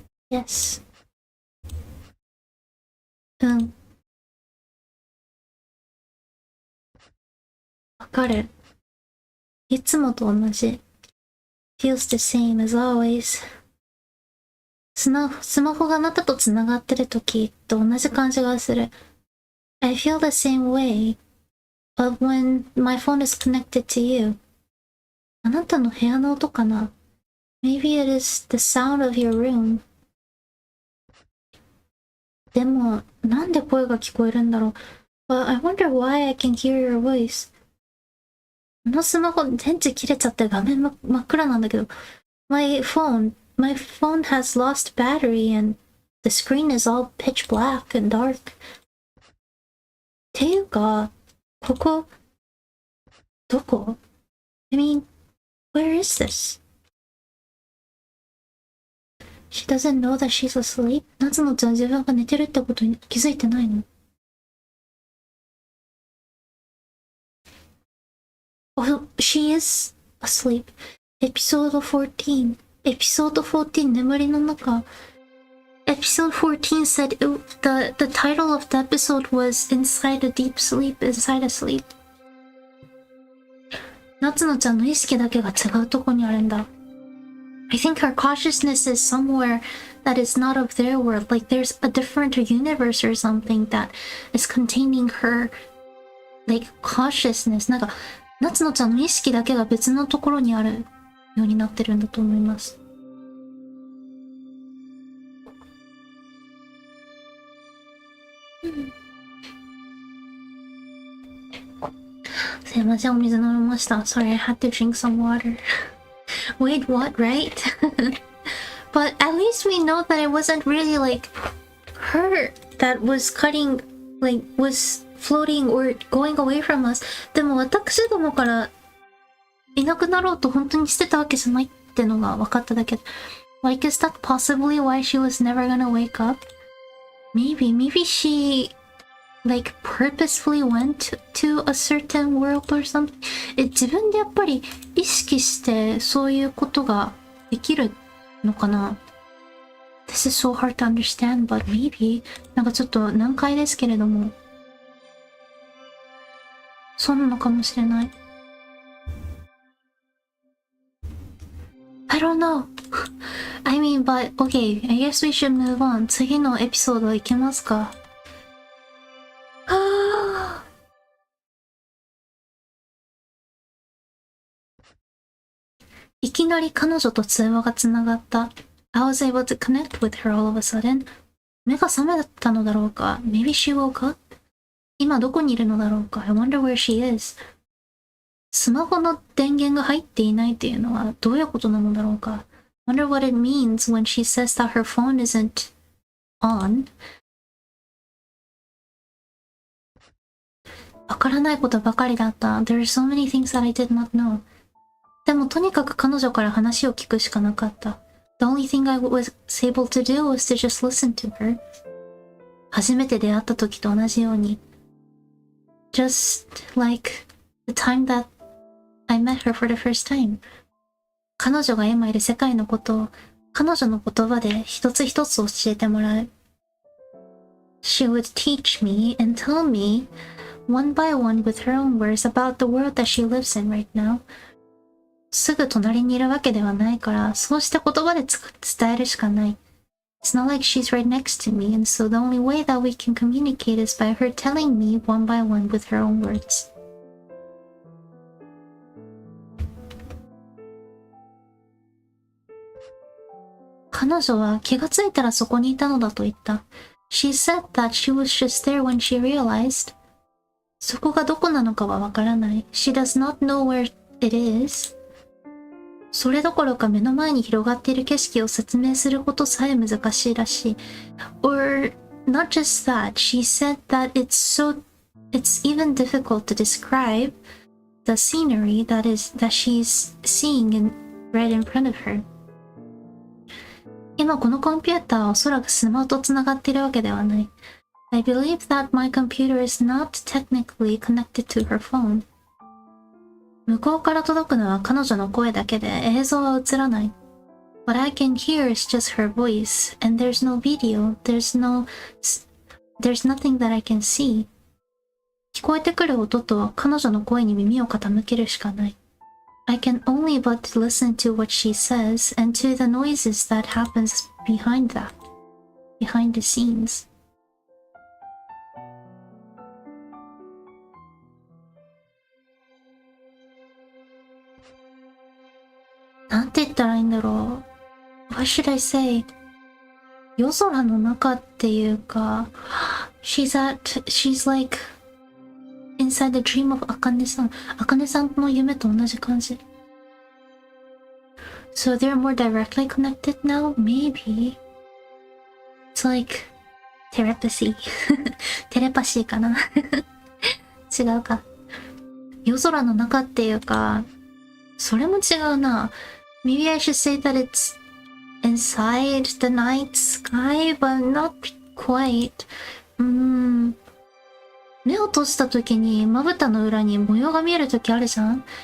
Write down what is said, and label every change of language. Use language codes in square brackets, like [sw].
[en] Yes. [ja] うん。わかる。いつもと同じ。 [en] feels the same as always. [ja] スマホがあなたと繋がってる時と同じ感じがする。 [en] I feel the same way of when my phone is connected to you. [ja] あなたの部屋の音かな？ [en] Maybe it is the sound of your room. [ja] でも、なんで声が聞こえるんだろう。 [en] But I wonder why I can hear your voice. [ja] このスマホ電池切れちゃって画面真っ暗なんだけど。 [en] My phone has lost battery and the screen is all pitch black and dark. [ja] っていうか、ここ、どこ？ [en] I mean, where is this? She doesn't know that she's asleep? [ja] 夏野ちゃん自分が寝てるってことに気づいてないの？ [en] Oh, she is asleep. Episode 14. [ja] Episode 14, 眠りの中。 [en] Episode 14 said the title of the episode was Inside a Deep Sleep, Inside a Sleep. [ja] 夏野ちゃんの意識だけが違うとこにあるんだ。 [en] I think her consciousness is somewhere that is not of their world. Like there's a different universe or something that is containing her, like, consciousness. [ja] なんか、夏野ちゃんの意識だけが別のところにあるようになってるんだと思います。すいません、お水飲みました。 [en] Sorry, I had to drink some water. Wait, what, right? But at least we know that it wasn't really like her that was cutting, like, was floating or going away from us. [ja] でも私どもからいなくなろうと本当にしてたわけじゃないってのが分かっただけで。 [en] Like, is that possibly why she was never gonna wake up? Maybe she, like, purposefully went to a certain world or something. [ja] 自分でやっぱり意識してそういうことができるのかな？ [en] This is so hard to understand, but maybe. [ja] なんかちょっと難解ですけれども。そうなのかもしれない。 [en] I don't know. I mean, but okay, I guess we should move on. [ja] 次のエピソードいけますか？いきなり彼女と通話がつながった。 [en] I was able to connect with her all of a sudden. [ja] 目が覚めたのだろうか？ [en] Maybe she woke up? [ja] 今どこにいるのだろうか？ [en] I wonder where she is. [ja] スマホの電源が入っていないっていうのはどういうことなのだろうか？ [en] Wonder what it means when she says that her phone isn't on. [ja] わからないことばかりだった。 [en] There are so many things that I did not know. [ja] でもとにかく彼女から話を聞くしかなかった。 [en] The only thing I was able to do was to just listen to her. [ja] 初めて出会った時と同じように。 [en] Just like the time that I met her for the first time. [ja] 彼女が今いる世界のことを彼女の言葉で一つ一つ教えてもらう。 [en] She would teach me and tell me one by one with her own words about the world that she lives in right now. [ja] すぐ隣にいるわけではないから、そうして言葉で伝えるしかない。 [en] It's not like she's right next to me, and so the only way that we can communicate is by her telling me one by one with her own words. [ja] 彼女は気がついたらそこにいたのだと言った。 [en] She said that she was just there when she realized. [ja] そこがどこなのかはわからない。 [en] She does not know where it is. [ja] それどころか目の前に広がっている景色を説明することさえ難しいらしい。 [en] Or not just that, she said that it's even difficult to describe the scenery that she's seeing right in front of her. [ja] 今このコンピューターはおそらくスマホとつながっているわけではない。 [en] I believe that my computer is not technically connected to her phone. [ja] 向こうから届くのは彼女の声だけで映像は映らない。 [en] What I can hear is just her voice, and there's no video, there's nothing that I can see. [ja] 聞こえてくる音と彼女の声に耳を傾けるしかない。 [en] I can only but listen to what she says and to the noises that happens behind the scenes. [ja] なんて言ったらいいんだろう。 [en] What should I say? [ja] 夜空の中っていうか、 [en] she's like inside the dream of [ja] あかねさん。あかねさんの夢と同じ感じ。 [en] So they're more directly connected now? Maybe. It's like telepathy. [ja] テレパシーかな違うか。夜空の中っていうか、それも違うな。 [en] Maybe I should say that it's inside the night sky, but not quite. [ja] 目を閉じた時にまぶたの裏に模様が見える時あるじゃん？